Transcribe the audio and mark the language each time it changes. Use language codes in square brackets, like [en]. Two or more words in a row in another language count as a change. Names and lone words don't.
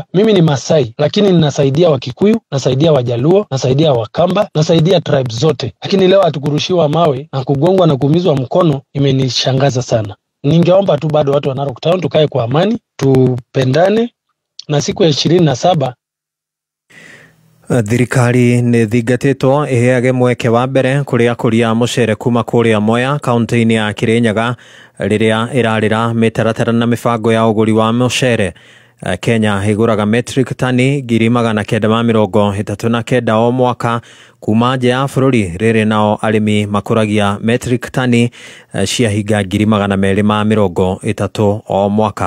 [sw] Mimi ni Masai, lakini ninasaidia Wakikuyu, nasaidia Wajaluo, nasaidia Wakamba, nasaidia tribes zote. Lakini leo hatukurushiwa mawe na kugongwa na kuumizwa mkono, imenishangaza sana. Ningeomba tu bado watu wa Narok Town tukae kwa amani, tupendane, na siku ya 27 [ki] thirikari nĩ thingatĩtwo ĩheage mweke wa mbere kũrĩ akũria mũcere kuma kũrĩa Mwea kaunti-inĩ ya Kirinyaga rĩrĩa ĩrarĩra mĩtaratara na mĩbango ya ũgũri wa mũcere. Kenya ĩgũraga metric tani 939 o mwaka kuma nja ya bũrũri, rĩrĩ nao arĩmi makũragia metric tani ciahinga 230 o mwaka.